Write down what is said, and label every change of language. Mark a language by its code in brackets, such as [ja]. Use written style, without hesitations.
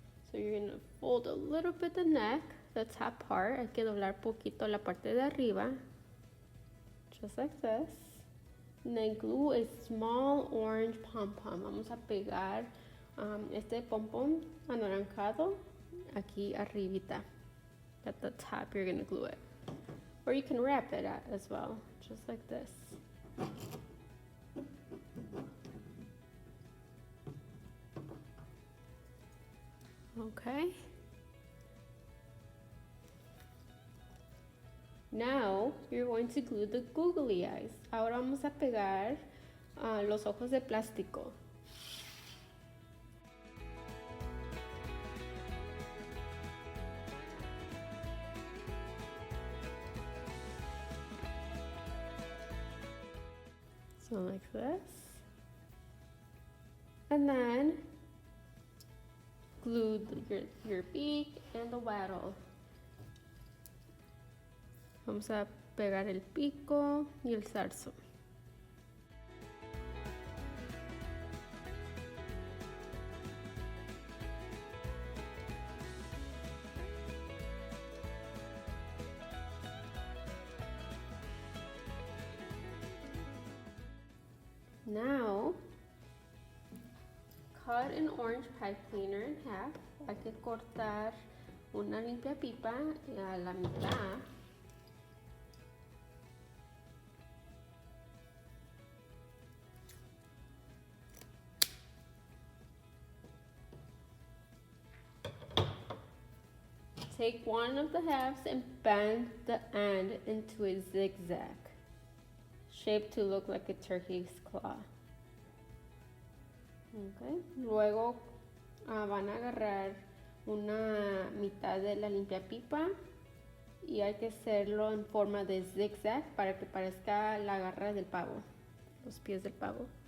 [en] So you're going to fold a little bit the neck, the top part. [es] Hay que doblar poquito la parte de arriba. [en] Just like this. And then glue a small orange pom-pom. [es] Vamos a pegar este pom-pom anaranjado aquí arribita. [en] At the top you're going to glue it. Or you can wrap it as well. Just like this. Okay. Now you're going to glue the googly eyes. [es] Ahora vamos a pegar los ojos de plástico. [en] So like this. And then glue your beak and the wattle. [es] Vamos a pegar el pico y el zarzo. [en] Now, cut an orange pipe cleaner in half. [es] Hay que cortar una limpia pipa a la mitad. [en] Take one of the halves and bend the end into a zigzag shape to look like a turkey's claw. Okay. [es] Luego van a agarrar una mitad de la limpia pipa y hay que hacerlo en forma de zigzag para que parezca la garra del pavo, los pies del pavo.